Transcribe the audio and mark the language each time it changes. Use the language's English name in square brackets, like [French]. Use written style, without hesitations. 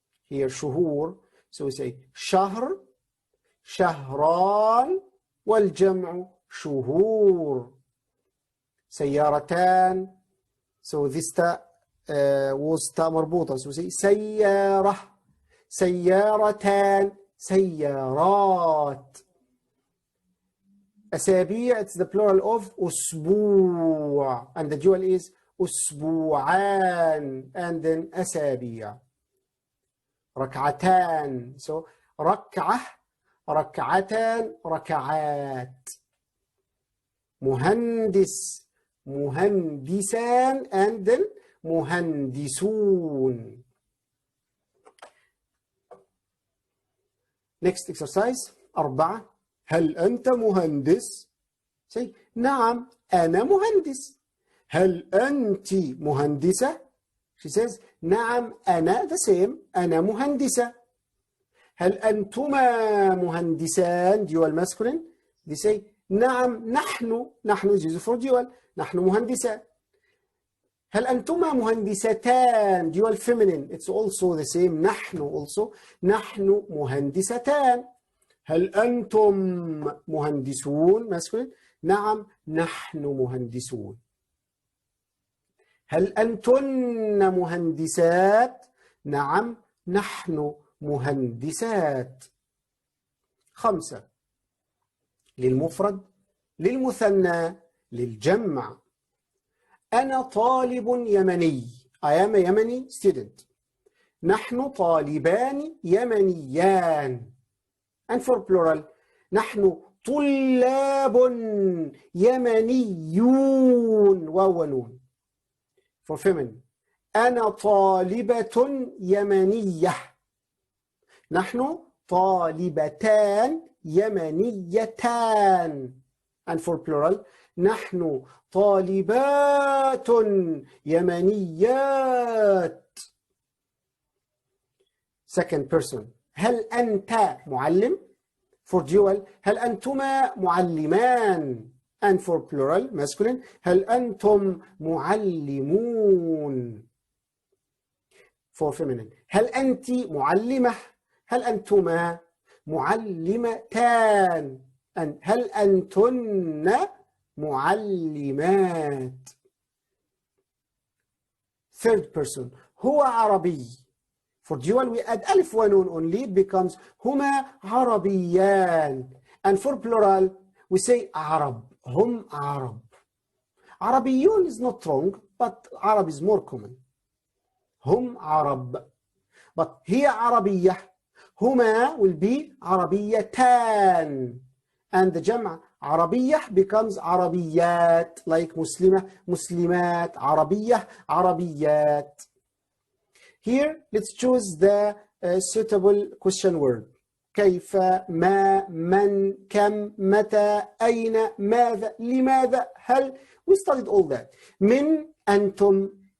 [Arabic] here شهور [English] so we say [Arabic] شهر، شهران والجمع شهور. سيارتان [English] so this was [Arabic] تاء مربوطة [English] so we say [Arabic] سيارة، سيارتان، سيارات. أسابيع [English] it's the plural of أسبوع and the dual is أسبوعان and then أسابيع. [Arabic] ركعتان so ركعة، ركعتان، ركعات. مهندس، مهندسان and then مهندسون. [English] next exercise 4. [Arabic] هل أنت مهندس؟ [English] say [Arabic] نعم أنا مهندس. هل أنت مهندسة؟ [English] she says [Arabic] نعم أنا [English] the same [Arabic] أنا مهندسة. هل أنتما مهندسان؟ [English] dual masculine they say [Arabic] نعم نحن [English] is used for dual [Arabic] نحن مهندسان. هل أنتما مهندستان؟ [English] dual feminine it's also the same [Arabic] نحن also نحن مهندستان. هل أنتم مهندسون؟ masculine نعم نحن مهندسون. هل أنتن مهندسات؟ نعم نحن مهندسات. 5 للمفرد، للمثنى، للجمع. أنا طالب يمني [English] I am a Yemeni student. [Arabic] نحن طالبان يمنيان [English] and for plural [Arabic] نحن طلاب يمنيون واو ونون. for feminine أنا طالبة يمنية. نحن طالبتان يمنيتان [English] and for plural [Arabic] نحن طالبات يمنيات. [English] second person [Arabic] هل أنت معلم؟ [English] for dual [Arabic] هل أنتما معلمان [English] and for plural masculine [Arabic] هل أنتم معلمون. [English] for feminine [Arabic] هل أنت معلمة؟ هل أنتما معلمتان and هل أنتن معلمات. [English] third person [Arabic] هو عربي. [English] for dual we add ألف ونون only becomes [Arabic] هما عربيان [English] and for plural we say [Arabic] عرب هم عرب. عربيون [English] is not wrong but Arab is more common. [Arabic] هم عرب but هي عربية. هما [English] will be [Arabic] عربيتان [English] and the [Arabic] جمع عربية becomes عربيات like مسلمة مسلمات عربية عربيات. [English] Here let's choose the suitable question word. [Arabic] كيف، ما، من، كم، متى، أين، ماذا، لماذا، هل. [English] We studied all that. [Arabic] من أنتم.